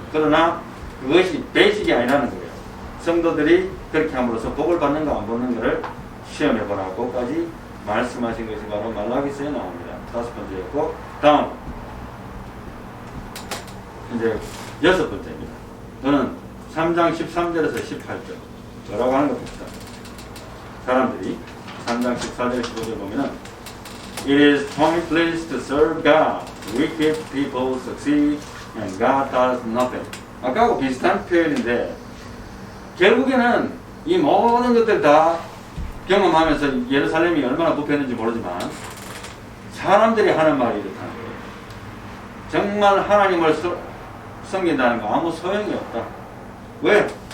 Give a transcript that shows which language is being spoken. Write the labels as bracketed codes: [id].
[ko] 그러나 그것이 베이직이 아니라는 거예요. 성도들이 그렇게 함으로써 복을 받는가 안 받는 것을 시험해보라고까지 말씀하신 것이 바로 말라기서에 나옵니다. 5번째였고 다음 이제 6번째입니다. 저는 3장 13절에서 18절 뭐라고 하는 것 봅시다. 사람들이 3장 14절 15절 보면은 [en] It is pointless to serve God. Wicked people succeed and God does nothing. [ko] 아까하고 비슷한 표현인데 결국에는 이 모든 것들 다 경험하면서 예루살렘이 얼마나 부패했는지 모르지만 사람들이 하는 말이 이렇다는 거예요. 정말 하나님을 섬긴다는 거 아무 소용이 없다. 왜?